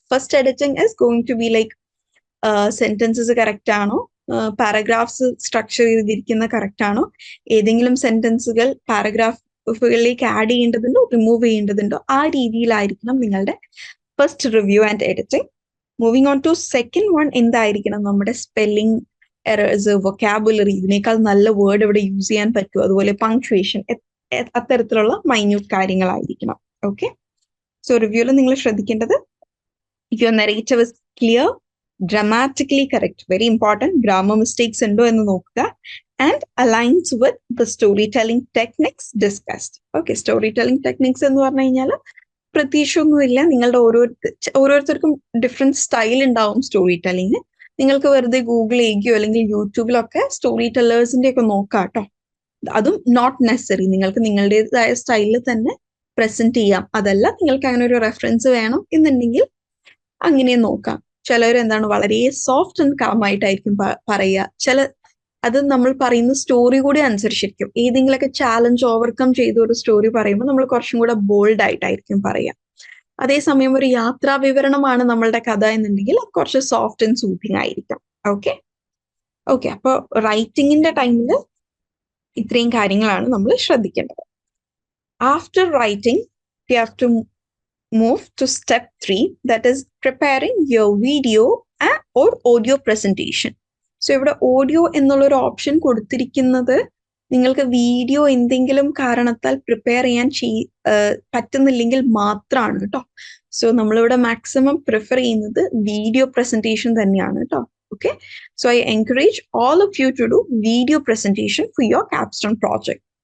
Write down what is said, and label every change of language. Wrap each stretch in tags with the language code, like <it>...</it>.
<en>first editing is going to be like</en> <ml>sentences correct ആണോ, paragraphs structure ചെയ്തിരിക്കുന്ന correct ആണോ, ഏതെങ്കിലും സെന്റൻസുകൾ പാരഗ്രാഫുകളിലേക്ക് ആഡ് ചെയ്യേണ്ടതുണ്ടോ റിമൂവ് ചെയ്യേണ്ടതുണ്ടോ, ആ രീതിയിലായിരിക്കണം നിങ്ങളുടെ first review and editing.</ml> <en>moving on to second one,</en> <ml>എന്തായിരിക്കണം നമ്മുടെ സ്പെല്ലിംഗ് എറേഴ്സ്, വൊക്കാബുലറി, ഇതിനേക്കാൾ നല്ല വേർഡ് ഇവിടെ യൂസ് ചെയ്യാൻ പറ്റുമോ, അതുപോലെ പങ്ക്ച്വേഷൻ, അത്തരത്തിലുള്ള മൈന്യൂട്ട് കാര്യങ്ങളായിരിക്കണം. ഓക്കെ, സോ റിവ്യൂവിൽ നിങ്ങൾ ശ്രദ്ധിക്കേണ്ടത്</ml> <en>your narrative is clear, dramatically correct, very important,</en> <ml>grammar mistakes ഉണ്ടോ എന്ന് നോക്കുക,</ml> <en>and aligns with the storytelling techniques discussed.</en> <ml>Okay, storytelling techniques എന്ന് പറഞ്ഞു കഴിഞ്ഞാൽ പ്രതീക്ഷയൊന്നുമില്ല, നിങ്ങളുടെ ഓരോരുത്തർക്കും ഡിഫറെന്റ് സ്റ്റൈൽ ഉണ്ടാവും സ്റ്റോറി ടെല്ലിങ്. നിങ്ങൾക്ക് വെറുതെ ഗൂഗിൾ ചെയ്യുകയോ അല്ലെങ്കിൽ യൂട്യൂബിലൊക്കെ സ്റ്റോറി ടെല്ലേഴ്സിന്റെ ഒക്കെ നോക്കാം കേട്ടോ. അതും നോട്ട് നെസസറി, നിങ്ങൾക്ക് നിങ്ങളുടേതായ സ്റ്റൈലിൽ തന്നെ പ്രസന്റ് ചെയ്യാം. അതല്ല നിങ്ങൾക്ക് അങ്ങനെ ഒരു റെഫറൻസ് വേണം എന്നുണ്ടെങ്കിൽ അങ്ങനെ നോക്കാം. ചിലർ എന്താണ് വളരെ സോഫ്റ്റ് ആൻഡ് കാം ആയിട്ടായിരിക്കും പറയുക. അത് നമ്മൾ പറയുന്ന സ്റ്റോറി കൂടി അനുസരിച്ചിരിക്കും. ഏതെങ്കിലുമൊക്കെ ചാലഞ്ച് ഓവർകം ചെയ്ത ഒരു സ്റ്റോറി പറയുമ്പോൾ നമ്മൾ കുറച്ചും കൂടെ ബോൾഡ് ആയിട്ടായിരിക്കും പറയുക. അതേസമയം ഒരു യാത്രാ വിവരണമാണ് നമ്മളുടെ കഥ എന്നുണ്ടെങ്കിൽ കുറച്ച് സോഫ്റ്റ് ആൻഡ് സൂത്തിങ് ആയിരിക്കും. ഓക്കെ ഓക്കെ അപ്പോൾ റൈറ്റിംഗിന്റെ ടൈമിൽ ഇത്രയും കാര്യങ്ങളാണ് നമ്മൾ ശ്രദ്ധിക്കേണ്ടത്.</ml> <en>After writing you have to move to step 3, that is preparing your video or audio presentation.</en> <ml>So ഇവിടെ ഓഡിയോ എന്നുള്ളൊരു ഓപ്ഷൻ കൊടുത്തിരിക്കുന്നത് നിങ്ങൾക്ക് വീഡിയോ എന്തെങ്കിലും കാരണത്താൽ പ്രിപ്പയർ ചെയ്യാൻ പറ്റുന്നില്ലെങ്കിൽ മാത്രമാണ് കേട്ടോ. സോ നമ്മളിവിടെ മാക്സിമം പ്രിഫർ ചെയ്യുന്നത് വീഡിയോ പ്രസന്റേഷൻ തന്നെയാണ് കേട്ടോ.</ml> <en>Okay, so I encourage all of you to do video presentation for your capstone project.</en>